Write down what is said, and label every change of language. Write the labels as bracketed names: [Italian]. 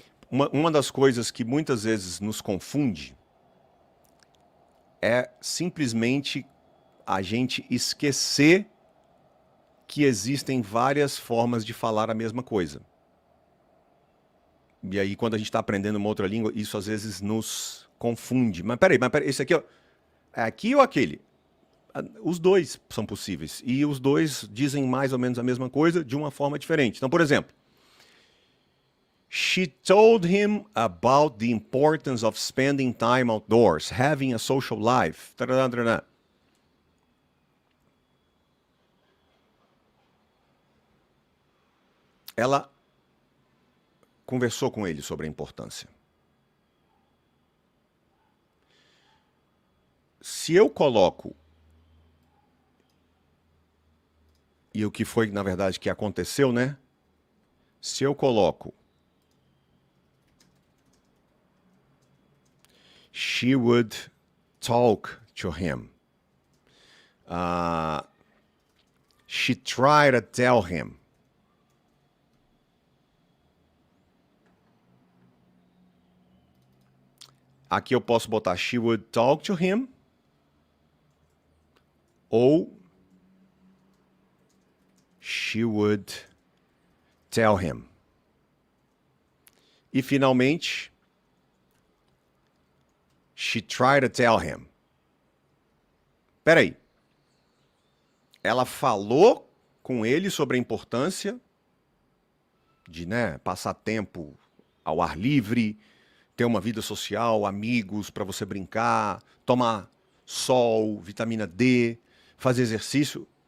[Portuguese] Uma das coisas que muitas vezes nos confunde é simplesmente a gente esquecer que existem várias formas de falar a mesma coisa. E aí, quando a gente está aprendendo uma outra língua, isso às vezes nos confunde. Mas peraí, esse aqui é aqui ou aquele? Os dois são possíveis. E os dois dizem mais ou menos a mesma coisa de uma forma diferente. Então, por exemplo, [English] she told him about the importance of spending time outdoors, having a social life. [Portuguese] Ela conversou com ele sobre a importância. Se eu coloco, e o que foi, na verdade, que aconteceu, né? Se eu coloco [English] she would talk to him. She tried to tell him. [Portuguese] Aqui eu posso botar [English] she would talk to him ou she would tell him. [Portuguese] E finalmente, [English] she tried to tell him. [Portuguese] Peraí. Ela falou com ele sobre a importância de, passar tempo ao ar livre, ter uma vida social, amigos para você brincar, tomar sol, vitamina D, fazer exercício.